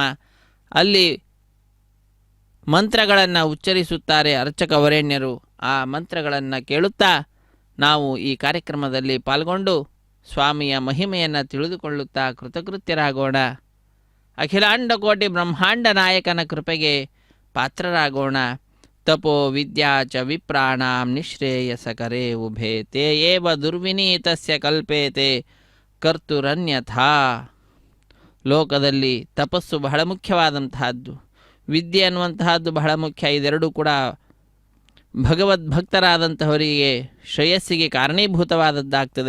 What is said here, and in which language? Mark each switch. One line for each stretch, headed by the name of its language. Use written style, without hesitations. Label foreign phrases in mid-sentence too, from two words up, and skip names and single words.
Kannada: ಅಲ್ಲಿ ಮಂತ್ರಗಳನ್ನು ಉಚ್ಚರಿಸುತ್ತಾರೆ ಅರ್ಚಕ ವರೇಣ್ಯರು. ಆ ಮಂತ್ರಗಳನ್ನು ಕೇಳುತ್ತಾ ನಾವು ಈ ಕಾರ್ಯಕ್ರಮದಲ್ಲಿ ಪಾಲ್ಗೊಂಡು ಸ್ವಾಮಿಯ ಮಹಿಮೆಯನ್ನು ತಿಳಿದುಕೊಳ್ಳುತ್ತಾ ಕೃತಕೃತ್ಯರಾಗೋಣ. ಅಖಿಲಾಂಡ ಕೋಟಿ ಬ್ರಹ್ಮಾಂಡ ನಾಯಕನ ಕೃಪೆಗೆ ಪಾತ್ರರಾಗೋಣ.
Sanskrit: ತಪೋ ವಿದ್ಯಾ ಚ ವಿಪ್ರಾಣಾಂ ನಿಶ್ರೇಯಸಕರೇ ಉಭೇ ತೇ ಏವ ದುರ್ವಿನೀತಸ್ಯ ಕಲ್ಪೇತೆ ಕರ್ತುರನ್ಯಥಾ.
Kannada: ಲೋಕದಲ್ಲಿ ತಪಸ್ಸು ಬಹಳ ಮುಖ್ಯವಾದಂತಹದ್ದು, ವಿದ್ಯೆ ಅನ್ನುವಂತಹದ್ದು ಬಹಳ ಮುಖ್ಯ. ಇದೆರಡೂ ಕೂಡ ಭಗವದ್ಭಕ್ತರಾದಂತಹವರಿಗೆ ಶ್ರೇಯಸ್ಸಿಗೆ ಕಾರಣೀಭೂತವಾದದ್ದಾಗ್ತದೆ.